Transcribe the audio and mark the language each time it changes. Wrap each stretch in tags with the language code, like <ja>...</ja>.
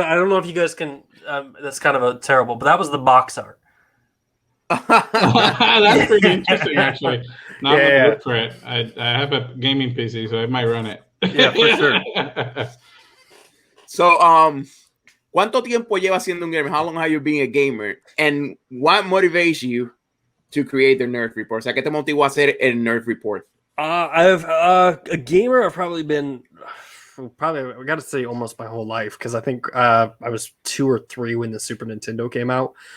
<en>I don't know if you guys can. That's kind of a terrible, but that was the box art. That's pretty interesting, actually. Now I'm gonna look for it. I have a gaming PC, so I might run it. Yeah, for sure.</en> <es>So, ¿cuánto tiempo llevas siendo un gamer?</es> <en>How long have you been a gamer? And what motivates you to create the Nerf Report?</en> <es>O sea, ¿qué te motivó a hacer el Nerf Report?</es> <en>I've a gamer. I've probably been I got to say almost my whole life, because I think I was 2 or 3 when the Super Nintendo came out.</en>